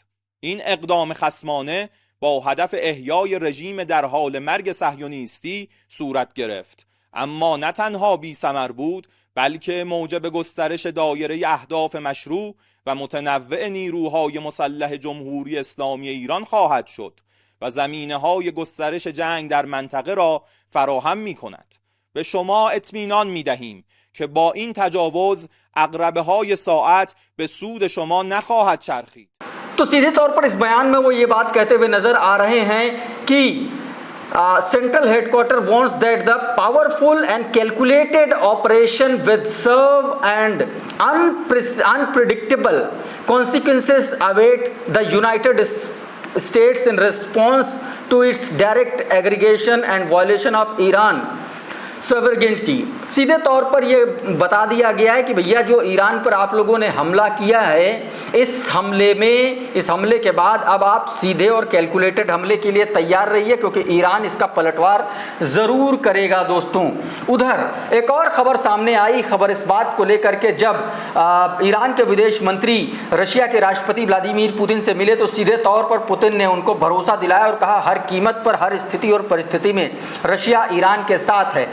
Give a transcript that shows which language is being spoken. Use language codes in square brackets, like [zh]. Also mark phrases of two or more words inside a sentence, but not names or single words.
[fa] این اقدام خصمانه با هدف احیای رژیم در حال مرگ صهیونیستی صورت گرفت، اما نه تنها بی‌ثمر بود بلکه موجب گسترش دایره اهداف مشروع و متنوع نیروهای مسلح جمهوری اسلامی ایران خواهد شد و زمینه‌های گسترش جنگ در منطقه را فراهم می‌کند. به شما اطمینان می‌دهیم که با این تجاوز عقربه‌های ساعت به سود شما نخواهد چرخید. [hi] तो सीधे तौर पर इस बयान में वो ये बात कहते हुए नजर आ रहे हैं कि [en] Central headquarters wants that the powerful and calculated operation with serve and unpredictable consequences await the United States in response to its direct aggression and violation of Iran sovereignty। [hi] सीधे तौर पर यह बता दिया गया है कि भैया जो ईरान पर आप लोगों ने हमला किया है, इस हमले के बाद अब आप सीधे और कैलकुलेटेड हमले के लिए तैयार रहिए, क्योंकि ईरान इसका पलटवार ज़रूर करेगा। दोस्तों, उधर एक और खबर सामने आई, खबर इस बात को लेकर के जब ईरान के विदेश मंत्री रशिया के राष्ट्रपति व्लादिमीर पुतिन से मिले तो सीधे तौर पर पुतिन ने उनको भरोसा दिलाया और कहा हर कीमत पर, हर स्थिति और परिस्थिति में रशिया ईरान के साथ है।